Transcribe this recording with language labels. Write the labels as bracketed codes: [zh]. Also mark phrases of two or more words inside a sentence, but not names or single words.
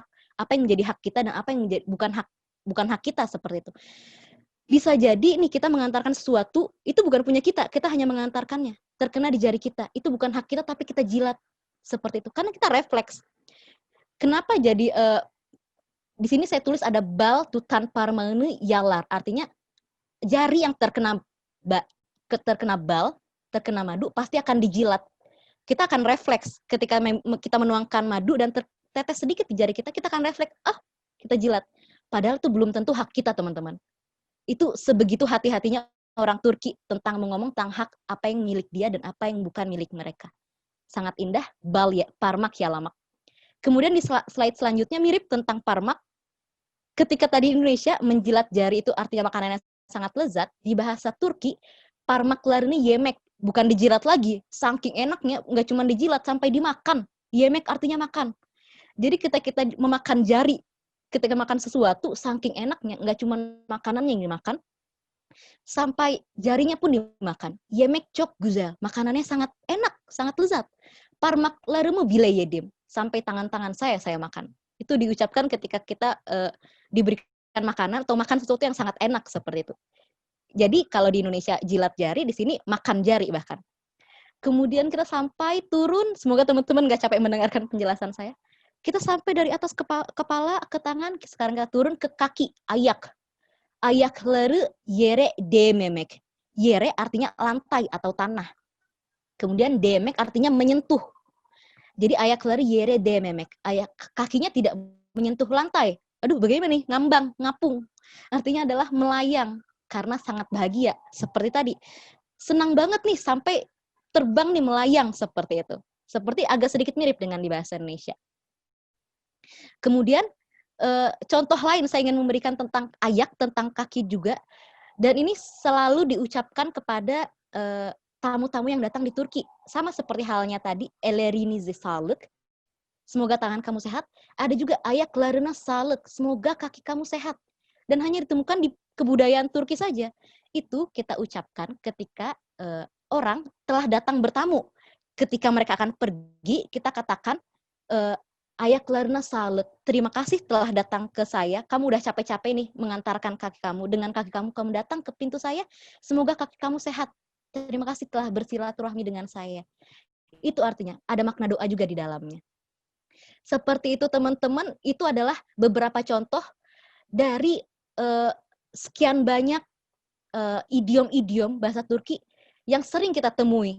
[id] Apa yang menjadi hak kita dan apa yang bukan hak kita, seperti itu. Bisa jadi nih kita mengantarkan sesuatu, itu bukan punya kita hanya mengantarkannya. Terkena di jari kita, itu bukan hak kita tapi kita jilat. Seperti itu. Karena kita refleks. Kenapa jadi di sini saya tulis ada [tr] bal tutan parmağını yalar. [id] Artinya jari yang terkena bal, terkena madu pasti akan dijilat. Kita akan refleks ketika kita menuangkan madu dan tertetes sedikit di jari kita akan refleks, kita jilat. Padahal itu belum tentu hak kita, teman-teman. Itu sebegitu hati-hatinya orang Turki tentang mengomong tentang hak apa yang milik dia dan apa yang bukan milik mereka. Sangat indah, [tr] parmak yalamak. [id] Kemudian di slide selanjutnya mirip tentang parmak. Ketika tadi di Indonesia menjilat jari itu artinya makanannya sangat lezat, di bahasa Turki [tr] parmaklarını yemek, [id] bukan dijilat lagi, saking enaknya nggak cuma dijilat sampai dimakan. Yemek artinya makan. Jadi kita memakan jari, ketika makan sesuatu saking enaknya, nggak cuma makanannya yang dimakan, sampai jarinya pun dimakan. [tr] Yemek çok güzel, [id] makanannya sangat enak, sangat lezat. [tr] Parmaklarımı bile yedim, [id] sampai tangan-tangan saya makan. Itu diucapkan ketika kita diberikan makanan atau makan sesuatu yang sangat enak, seperti itu. Jadi kalau di Indonesia jilat jari, di sini makan jari bahkan. Kemudian kita sampai turun, semoga teman-teman gak capek mendengarkan penjelasan saya. Kita sampai dari atas kepala ke tangan, sekarang kita turun ke kaki, ayak. [tr] Ayakları yere değmemek. [id] Yere artinya lantai atau tanah. Kemudian demek artinya menyentuh. [tr] Jadi ayakları yere değmemek. [id] Kakinya tidak menyentuh lantai. Aduh, bagaimana nih? Ngambang, ngapung. Artinya adalah melayang. Karena sangat bahagia, seperti tadi. Senang banget nih, sampai terbang nih, melayang, seperti itu. Seperti agak sedikit mirip dengan di bahasa Indonesia. Kemudian, contoh lain saya ingin memberikan tentang ayak, tentang kaki juga. Dan ini selalu diucapkan kepada tamu-tamu yang datang di Turki. Sama seperti halnya tadi, [tr] ellerinizi sağlık. [id] Semoga tangan kamu sehat. Ada juga [tr] ayaklarına sağlık. [id] Semoga kaki kamu sehat. Dan hanya ditemukan di kebudayaan Turki saja. Itu kita ucapkan ketika orang telah datang bertamu. Ketika mereka akan pergi, kita katakan, [tr] ayaklarına sağlık. [id] Terima kasih telah datang ke saya. Kamu udah capek-capek nih mengantarkan kaki kamu. Dengan kaki kamu datang ke pintu saya. Semoga kaki kamu sehat. Terima kasih telah bersilaturahmi dengan saya. Itu artinya, ada makna doa juga di dalamnya. Seperti itu teman-teman, itu adalah beberapa contoh dari sekian banyak idiom-idiom bahasa Turki yang sering kita temui.